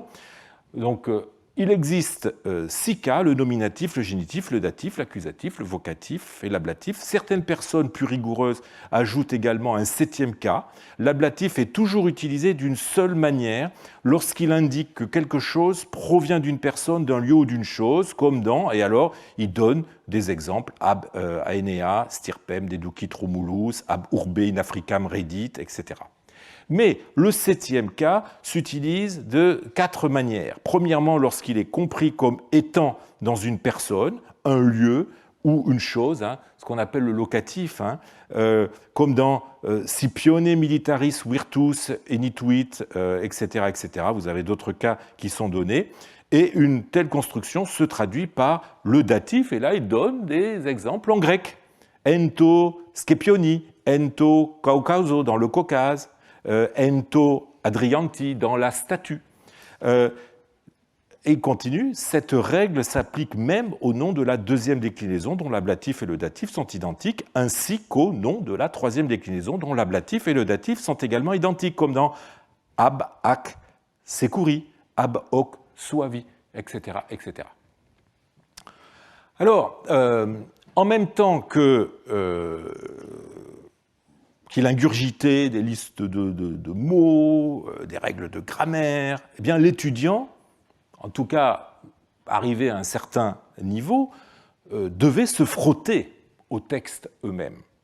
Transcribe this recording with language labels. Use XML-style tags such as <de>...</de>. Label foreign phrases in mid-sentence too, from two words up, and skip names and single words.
<fr>Donc, il existe 6 cas, le nominatif, le génitif, le datif, l'accusatif, le vocatif et l'ablatif. Certaines personnes plus rigoureuses ajoutent également un 7e cas. L'ablatif est toujours utilisé d'une seule manière lorsqu'il indique que quelque chose provient d'une personne, d'un lieu ou d'une chose, comme dans, et alors il donne des exemples,</fr> <la>ab aenea, stirpem, deducit Romulus, ab urbe in Africam redit, etc.</la> <fr>Mais le 7e cas s'utilise de 4 manières. Premièrement, lorsqu'il est compris comme étant dans une personne, un lieu ou une chose, ce qu'on appelle le locatif, comme dans</fr> <la>Scipione militaris virtus enituit,</la> <fr>etc., etc. Vous avez d'autres cas qui sont donnés. Et une telle construction se traduit par le datif, et là, il donne des exemples en grec.</fr> <el>ἐν τῷ Σκιπίωνι, ἐν τῷ Καυκάσῳ,</el> <fr>dans le Caucase,</fr> <el>ἐν τῷ ἀνδριάντι,</el> <fr>dans la statue. Et il continue, cette règle s'applique même au nom de la 2e déclinaison, dont l'ablatif et le datif sont identiques, ainsi qu'au nom de la 3e déclinaison, dont l'ablatif et le datif sont également identiques, comme dans</fr> <la>ab ac securi, ab hoc suavi,</la> <fr>etc., etc. Alors, en même temps qu'il ingurgitait des listes de mots, des règles de grammaire, eh bien l'étudiant, en tout cas arrivé à un certain niveau, devait se frotter aux textes eux-mêmes.</fr>